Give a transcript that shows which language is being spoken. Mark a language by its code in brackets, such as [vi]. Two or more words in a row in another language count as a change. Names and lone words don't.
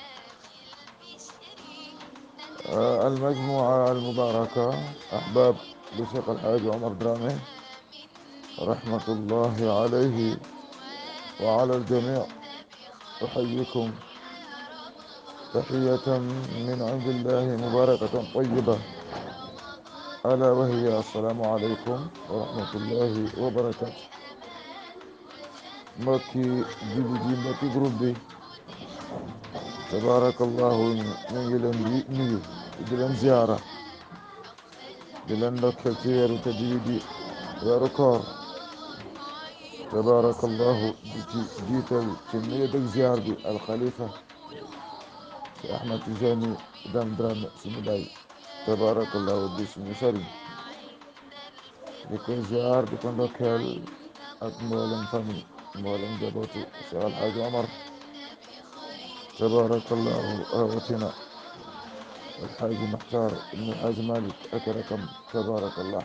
[ar] المجموعة المباركة أحباب لشيخ الحاج عمر درامي رحمة الله عليه وعلى الجميع، أحييكم تحية من عند الله مباركة طيبة، ألا وهي السلام عليكم ورحمة الله وبركاته. [wo] mbokki jullit yi, mbokki groupe bi, tabarakallahu ñu ngi leen di nuyu di leen ziyaara di leen ndokkeel ci weeru tëdd yi di weeru koor. tabarakallahu di ci jiital ci nuyu dëg ziyaar bi alxalifa ci Ahmed Tijani Dame Dramé suñu baay, tabarakallahu di suñu sëriñ, di ko ziyaar di ko ndokkeel ak mboolem famille mboolem jabootu Cheikh Alhaji Omar, tabarakallahu rawatina alxaaji Maxtaar ibnu alxaaji Malik ak rakam, tabarakallah.